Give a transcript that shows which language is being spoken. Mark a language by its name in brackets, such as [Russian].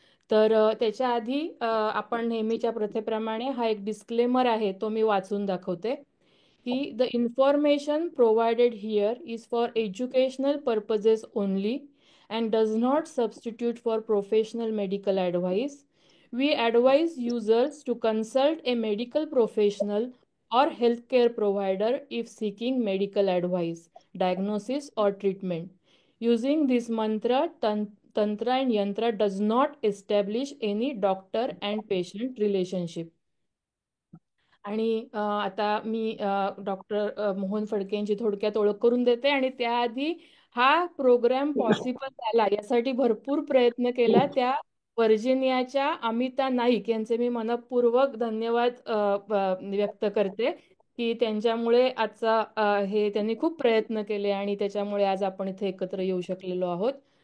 [Marathi] तर त्याच्या आधी आपण नेहमीच्या प्रथेप्रमाणे हा एक डिस्क्लेमर आहे तो मी वाचून दाखवते की [English] The information provided here is for educational purposes only and does not substitute for professional medical advice. We advise users to consult a medical professional or healthcare provider if seeking medical advice, diagnosis, or treatment. Using this mantra, Tantra and Yantra does not establish any doctor and patient relationship. [Marathi] आणि आता मी doctor Mohan Phadke यांची थोडक्यात ओळख करून देते आणि त्याआधी हा प्रोग्राम पॉसिबल झाला यासाठी भरपूर प्रयत्न केला त्या व्हर्जिनियाच्या अमिता नाईक यांचे मी मनपूर्वक धन्यवाद व्यक्त करते की त्यांच्यामुळे आजचा हे त्यांनी खूप प्रयत्न केले आणि त्याच्यामुळे आज आपण इथे एकत्र येऊ शकलेलो आहोत.